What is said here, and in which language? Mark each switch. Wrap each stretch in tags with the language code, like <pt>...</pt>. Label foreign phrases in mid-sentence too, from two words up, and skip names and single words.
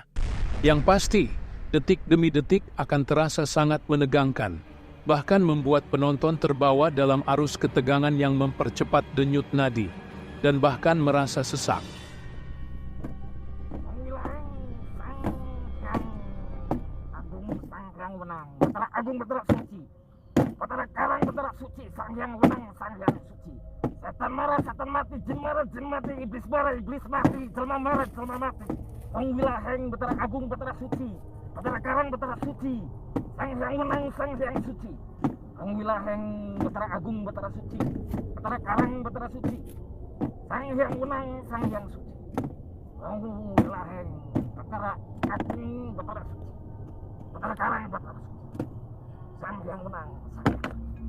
<id>Yang pasti, detik demi detik akan terasa sangat menegangkan, bahkan membuat penonton terbawa dalam arus ketegangan yang mempercepat denyut nadi, dan bahkan merasa sesak. Agung bergerak suci, Batara Karang bergerak suci, Sang Hyang Wenang, Sang Hyang suci. Setan marah, setan mati, jin marah, jin mati, iblis marah, iblis mati, jelma marah, jelma mati. Sang Wilaheng Batara Agung bergerak suci, Batara Karang bergerak suci, Sang Hyang Wenang, Sang Hyang suci. Sang Wilaheng Betara Agung Betara Suci, Betara Karang Betara Suci, Sang Hyang Wenang Sang Hyang Suci. Sang Wilaheng Betara Agung Betara Suci, Betara Karang Betara Suci, Sang Hyang Wenang Sang Hyang Suci.</id>